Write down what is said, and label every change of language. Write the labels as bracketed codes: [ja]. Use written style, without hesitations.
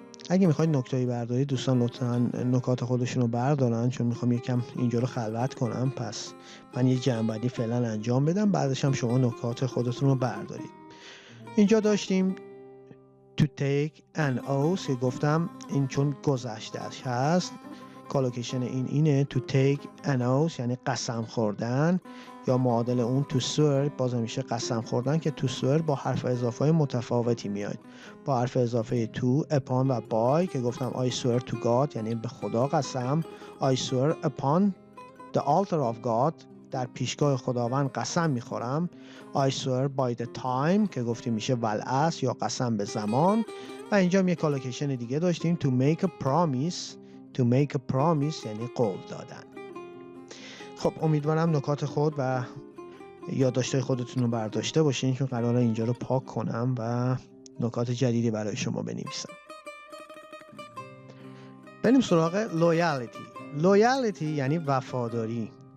[fa] اگه میخواید نکته‌ای بردارید دوستان لطفاً نکات خودشون رو بردارن، چون میخوام یکم اینجا رو خلوت کنم. پس من یه جمع‌بندی فعلا انجام بدم، بعدش هم شما نکات خودتون رو بردارید. اینجا داشتیم [en] to take an oath [fa] که گفتم این چون گذشته‌اش هست، کالوکیشن اینه to take an oath یعنی قسم خوردن، یا معادل اون [en] to swear [fa] باز میشه قسم خوردن که to swear با حرف اضافه متفاوتی میاد، با حرف اضافه to، upon و by که گفتم [en] I swear to God [fa] یعنی به خدا قسم. [en] I swear upon the altar of God [fa] در پیشگاه خداوند قسم میخورم. [en] I swear by the time [fa] که گفتیم میشه والعصر یا قسم به زمان. و اینجا هم یک کالوکیشن دیگه داشتیم [en] to make a promise. to make a promise [fa] یعنی قول دادن. خب امیدوارم نکات خود و یادداشت‌های خودتون رو برداشته باشین، چون قراره اینجا رو پاک کنم و نکات جدیدی برای شما بنویسم. بریم سراغ loyalty. loyalty یعنی وفاداری.